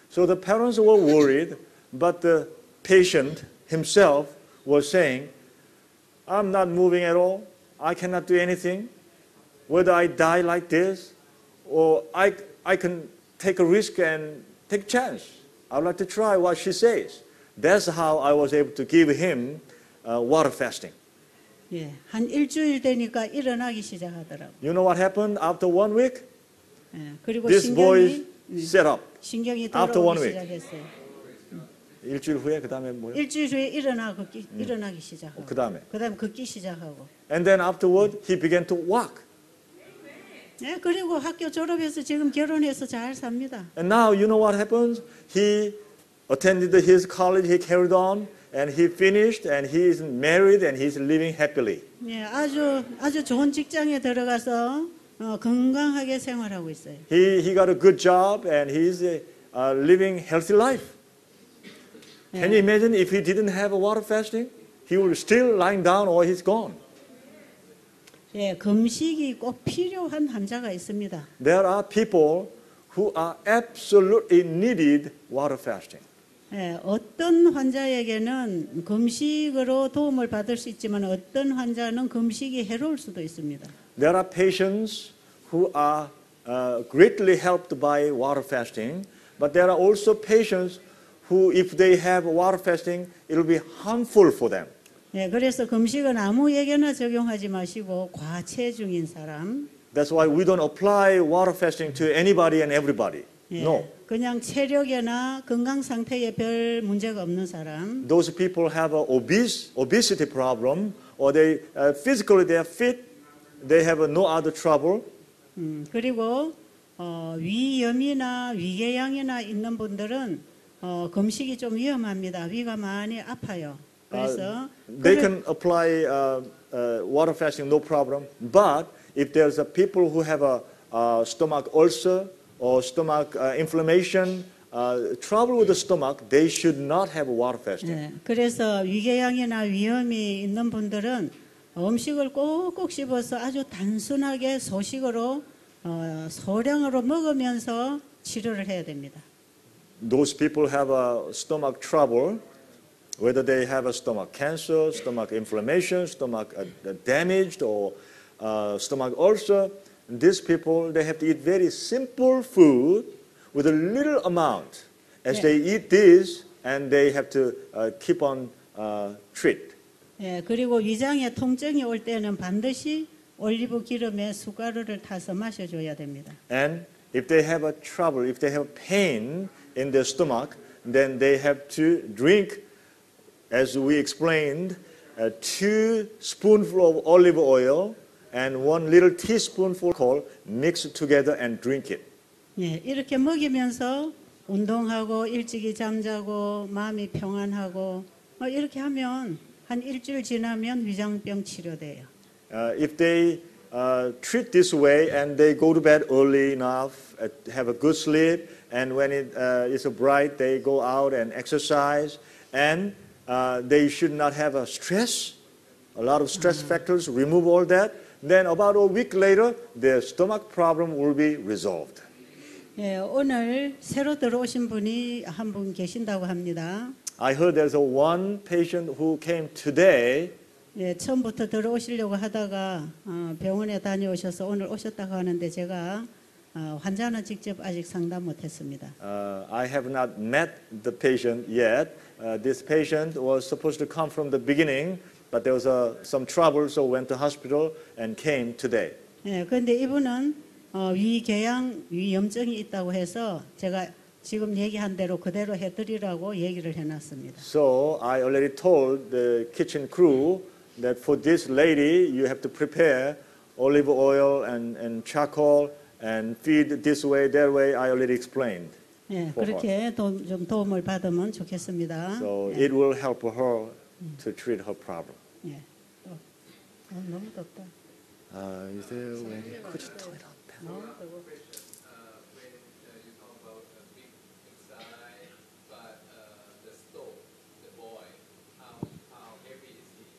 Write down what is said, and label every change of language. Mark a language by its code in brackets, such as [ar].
[en] So the parents were worried, but the patient himself was saying, I'm not moving at all. I cannot do anything. Whether I die like this, or I can take a risk and take a chance. I would like to try what she says. That's how I was able to give him water fasting. [ko] 예, 한 일주일 되니까 일어나기 시작하더라고. [en] You know what happened after 1 week? [ko] 예, 그리고 [en] This boy [ko] 신경이 [en] set up. [ko] 신경이 [en] After 1 [ko] 돌아오기 [en] week. [ko] 시작했어요. 일주일 후에 그 다음에 뭐요? 일주일 후에 일어나기 시작하고. 그다음에? 그다음에 걷기 시작하고. [en] And then afterward, he began to walk. [ko] 예, 그리고 학교 졸업해서 지금 결혼해서 잘 삽니다. [en] And now you know what happens? He attended his college, he carried on, and he finished, and he is married, and he's living happily. [ko] 예, 아주 좋은 직장에 들어가서 건강하게 생활하고 있어요. [en] He got a good job, and he's living healthy life. Can you imagine if he didn't have a water fasting? He would still lying down or he's gone. [ko] 예, 금식이 꼭 필요한 환자가 있습니다. [en] There are people who are absolutely needed water fasting. [ko] 예, 어떤 환자에게는 금식으로 도움을 받을 수 있지만 어떤 환자는 금식이 해로울 수도 있습니다. [en] There are patients who are greatly helped by water fasting, but there are also patients who, if they have water fasting, it will be harmful for them. [ko] 예, 그래서 금식은 아무에게나 적용하지 마시고 과체중인 사람, [en] That's why we don't apply water fasting to anybody and everybody. [ko] 예, [en] No. [ko] 그냥 체력이나 건강 상태에 별 문제가 없는 사람, [en] Those people have a obesity problem, or they physically they are fit, they have no other trouble. [ko] 그리고 위염이나 위궤양이나 있는 분들은 금식이 좀 위험합니다. 위가 많이 아파요. 그래서 [en] They can apply water fasting, no problem. But if there's a people who have a stomach ulcer or stomach inflammation, trouble with the stomach, they should not have water fasting. [ko] 예, 그래서 위궤양이나 위염이 있는 분들은 음식을 꼭꼭 씹어서 아주 단순하게 소식으로 소량으로 먹으면서 치료를 해야 됩니다. [en] Those people have a stomach trouble, whether they have a stomach cancer, stomach inflammation, stomach damaged, or stomach ulcer. These people, they have to eat very simple food with a little amount. As they eat this, and they have to keep on treat. [ko] 예, 그리고 위장에 통증이 올 때는 반드시 올리브 기름에 숟가루를 타서 마셔줘야 됩니다. [en] And if they have a trouble, if they have pain in their stomach, then they have to drink, as we explained, 2 spoonfuls of olive oil and 1 little teaspoonful of alcohol mixed together and drink it. [ko] 예, 이렇게 먹이면서 운동하고 일찍이 잠자고 마음이 평안하고 이렇게 하면 한 일주일 지나면 위장병 치료돼요. [en] If they treat this way and they go to bed early enough, have a good sleep, and when it is bright, they go out and exercise, and they should not have a stress, a lot of stress factors, remove all that, then about a week later, their stomach problem will be resolved. [ko] 예, 오늘 새로 들어오신 분이 한 분 계신다고 합니다. [en] I heard there's one patient who came today. [ko] 예, 처음부터 들어오시려고 하다가 병원에 다녀오셔서 오늘 오셨다고 하는데 제가 환자는 직접 아직 상담 못했습니다. [en] I have not met the patient yet. This patient was supposed to come from the beginning, but there was some trouble, so went to hospital and came today. [ko] 예, 그런데 이분은 위궤양, 위염증이 있다고 해서 제가 지금 얘기한 대로 그대로 해드리라고 얘기를 해놨습니다. [en] So I already told the kitchen crew that for this lady, you have to prepare olive oil and charcoal and feed this way, that way. I already explained. [ko] 예, 그렇게 좀 도움을 받으면 좋겠습니다. [en] So [ko] 예, [en] it will help her to treat her problem. [ko] 예. 너무 덥다. [en] Is there a way? Could you turn it on? [ko] 너무 더워. [en] when you talk about a big inside, but the stove, the boy, how heavy is he?